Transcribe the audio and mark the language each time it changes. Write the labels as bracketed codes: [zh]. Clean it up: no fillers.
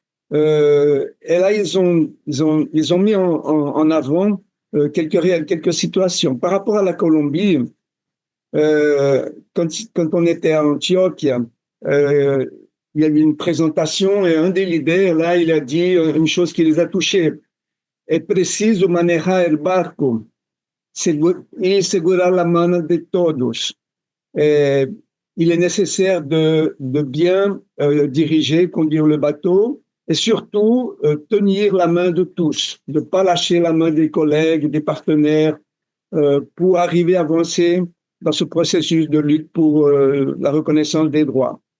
[fr] Et là, ils ont mis en avant quelques situations. Par rapport à la Colombie, quand on était à Antioche, il y a eu une présentation et un des leaders, là, il a dit une chose qui les a touchés. [es] Es preciso manejar el barco y segurar la mano de todos. [fr] Il est nécessaire de bien diriger, conduire le bateau et surtout tenir la main de tous, de ne pas lâcher la main des collègues, des partenaires pour arriver à avancer dans ce processus de lutte pour la reconnaissance des droits.